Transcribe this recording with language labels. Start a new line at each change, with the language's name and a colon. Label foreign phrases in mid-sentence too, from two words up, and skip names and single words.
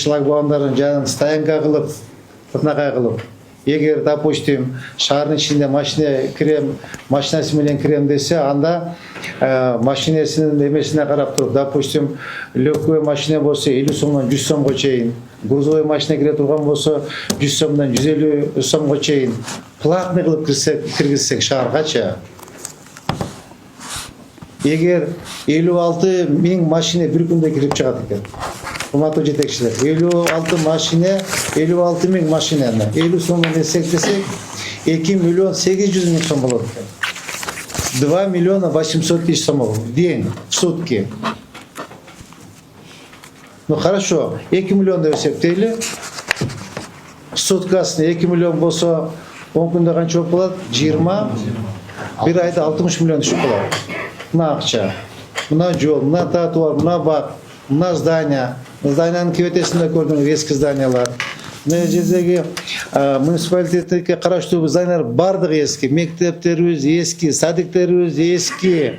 Kyrgyz: шлагбаумдарын жанын стоянка кылып, татнага кылып, эгер, допустим, шаардын ичинде машина кирем, машинасы менен кирем десе, анда машинесинин эмесине карап туруп, допустим,
Russian: легкой машина
Kyrgyz: болсо 50 сомдон 100 сомго чейин,
Russian: грузовой машина
Kyrgyz: кире турган болсо 100 сомдон 150 сомго чейин платный кылып киргизсек шааргача, эгер 56 миң машина бир күндө кирип чыгат экен. Урматтуу жетекчилер, 56 машина, 56 миң машинаны 50 сомдон эсептесек, 2 миллион 800 миң сом болот экен.
Russian: 2 миллиона 800 тысяч сом в день, в сутки. Ну хорошо,
Kyrgyz: 2 миллион деп эсептейли. Суткасына 2 миллион болсо, 10 күндө канча болот? 20, бир айда 60 миллион түшүп калат. Мына акча, мына жол, мына тротуар, мына бак, мына здание. Зданиянын кебетесинде көрдүңүз эски зданиялар. Мына жердеги муниципалитетке караштуу зданиялар бардыгы эски, мектептерибиз эски, садиктерибиз эски.